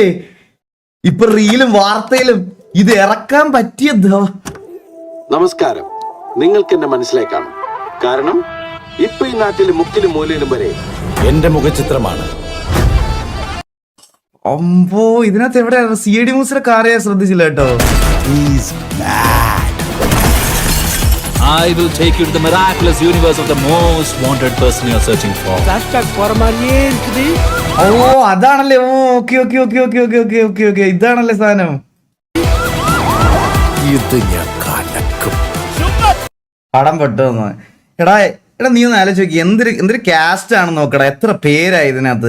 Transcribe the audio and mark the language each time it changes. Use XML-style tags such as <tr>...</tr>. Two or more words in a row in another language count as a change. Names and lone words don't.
<ml>ഇപ്പൊ റീലും വാർത്തയിലും ഇത് ഇറക്കാൻ പറ്റിയത്. നമസ്കാരം. നിങ്ങൾക്ക് എന്നെ മനസ്സിലാക്കാം. കാരണം ഇപ്പൊ ഈ നാട്ടിലെ മുക്കിലും മൂലയിലും വരെ എന്റെ മുഖചിത്രമാണ്. അമ്പോ, ഇതിനകത്ത് എവിടെയാണ്? CID മൂസിലെ കാറ് ഞാൻ ശ്രദ്ധിച്ചില്ല കേട്ടോ.</ml> <en>I will take you to the miraculous universe of the most wanted person you are searching for.</en> <ta>Flashback போற மாதிரியே இருக்குது.</ta> <ml>ഓ അതാണല്ലേ. ഓക്കെ. ഇതാണല്ലേ സാധനം. ഇത് ഞാൻ കലക്കും. പടം പെട്ടെന്ന് എടാ നീ ഒന്ന് ആലോചിച്ച് നോക്കി. എന്തൊരു കാസ്റ്റ് ആണെന്ന് നോക്കടാ. എത്ര പേരായി ഇതിനകത്ത്.</ml>